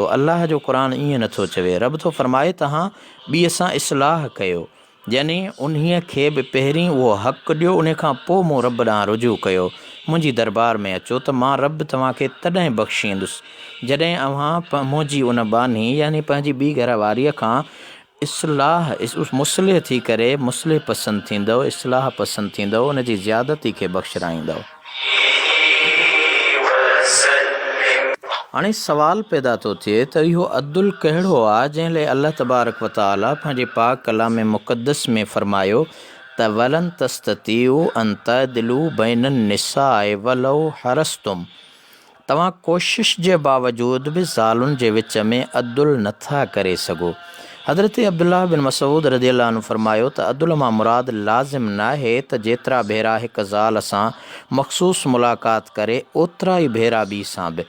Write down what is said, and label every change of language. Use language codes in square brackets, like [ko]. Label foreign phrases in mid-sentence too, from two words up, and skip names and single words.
[sd] अल्लाह जो क़ुरान ईअं नथो चवे। रब थो फरमाए तव्हां ॿीअ सां इस्लाह कयो, यानी उन्हीअ खे बि पहिरीं उहो हक़ ॾियो, उन खां पोइ मूं रब ॾांहुं रुजू कयो, मुंहिंजी दरबार में अचो त मां रब तव्हांखे तॾहिं बख़्शींदुसि जॾहिं अव्हां मुंहिंजी उन बानी यानी पंहिंजी ॿी घर वारीअ खां इस्लाह मुस्लिह थी करे मुस्लिह पसंदि थींदव, इस्लाह पसंदि थींदव, उन जी ज़्यादती खे बख़्शराईंदव। हाणे सवाल पैदा थो थिए त इहो अदुल कहिड़ो आहे जंहिं लाइ अल्लाह [ar] تبارك وتعالى [sd] पंहिंजे पाक कलाम मुक़द्दस में फरमायो त [ar] ولن تستطيعوا أن تعدلوا بين النساء ولو حرصتم. [sd] तव्हां कोशिश जे बावजूद बि ज़ालुनि जे विच में अदुल नथा करे सघो। हज़रत अब्दुल्लाह बिन मसूद [ar] رضي الله عنه [sd] फरमायो त अदुल मां मुराद लाज़िम न आहे त जेतिरा भेरा हिकु ज़ाल सां मख़सूस मुलाक़ात करे ओतिरा ई भेरा ॿी सां बि।